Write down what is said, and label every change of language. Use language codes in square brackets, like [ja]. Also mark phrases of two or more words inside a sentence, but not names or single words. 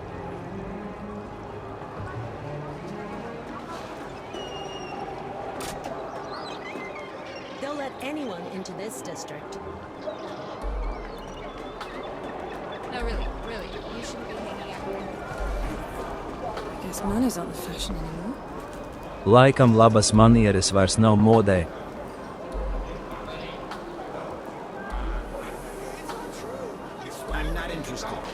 [en] They'll let anyone into this district. No, really, you shouldn't be hanging out here. I guess manners aren't the fashion anymore. [lv] Laikam labas manieres vairs nav modē. [en] I'm not interested.